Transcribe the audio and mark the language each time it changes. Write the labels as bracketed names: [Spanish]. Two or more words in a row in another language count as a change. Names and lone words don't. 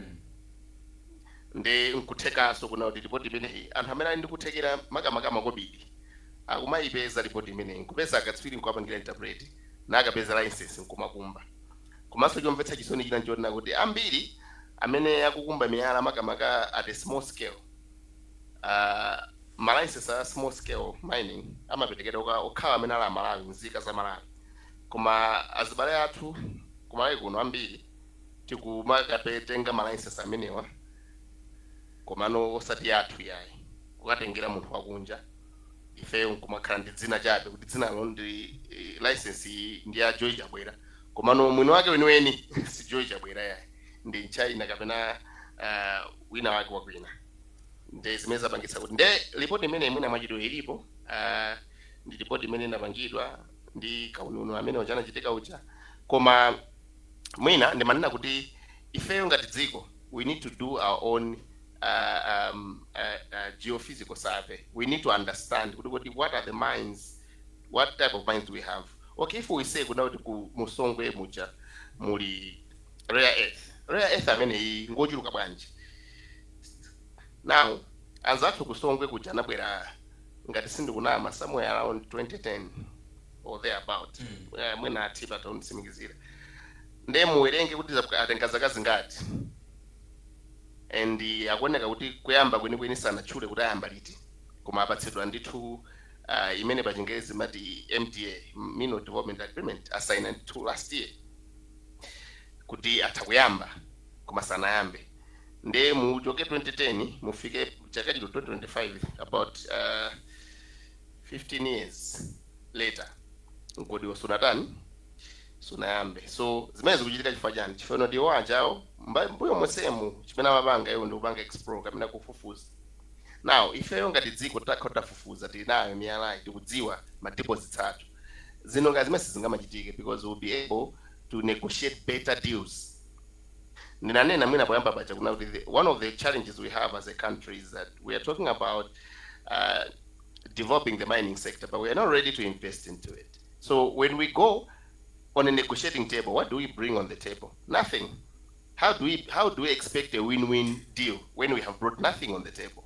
[Nyanja] Nde nkuthekaso kuna kuti ripoti imeneyi anthu amene ali ndi kuthekera makamaka makobidi akumayipeza ripoti imeneyi nkupeza akatswiri nkuwapangira interpret nakapeza license nkumakumba. Komanso chomvetsa chisoni china nchoti kuti ambiri amene akukumba miyala makamaka [English] at a small scale [Nyanja] malicense a [English] small scale mining [Nyanja] amapetekedwa okhawa amene ali Malawi nzika za Malawi. Koma azibale athu kumalawi kuno ambiri tikumakatenga malicense amenewa komano osati athu yayi kukatengera munthu wakunja ifeyo nkumakhala ndi dzina chabe kuti dzinalo ndi license ndi ya Joy Chabwera komano mwini wake weniweni si Joy Chabwera yayi ndi China kapena wina wake wakwina. Nde zimene zapangitsa kuti nde ripoti imene mwina mwachidwe ilipo ndi ripoti imene inapangidwa ndi kaununo amene uchanachitika ucha koma mwina ndimanena kuti ifeyo ngati dziko [English] we need to do our own geophysical survey. We need to understand what are the mines, what type of mines do we have. Okay, if we say [Nyanja] kuna kuti ku Musongwe mucha muli [English] rare earth [Nyanja] amene ngochuluka bwanji. Now anzathu kusongwe kuja nabwera ngati sindikunama [English] somewhere around 2010 or thereabout. [Nyanja] Mwina atipa taunisimikizira nde muwerenge kuti atenga zaka zingati and akuoneka kuti kuyamba kwenikweni sanatchule kuti ayamba liti koma apatsidwa ndithu imene pa Chingerezi mati MDA, [English] Mineral Development Agreement, assigned to last year [Nyanja] kuti atakuyamba koma sanayambe. Nde muchoke 2010 mufike chaka chino 2025 [English] about 15 years later [Nyanja] ngodi wasunatani sunayambe. So zimene zikuchitika chifukwa chani? Chifukwa ndi wanjawo mbuyo mosemu chimene amapanga iwo ndi kupanga explore kapena kufufuza. Now ifeyo ngati dziko tafufuza tinayo miyala tikudziwa ma deposits athu zino ngati zimene sizingamachitike [English] because we'll be able to negotiate better deals. [Nyanja] Ninanena mwina poyamba pacha kuna kuti [English] one of the challenges we have as a country is that we are talking about developing the mining sector, but we are not ready to invest into it. So when we go on a negotiating table, what do we bring on the table? Nothing. How do we expect a win-win deal when we have brought nothing on the table?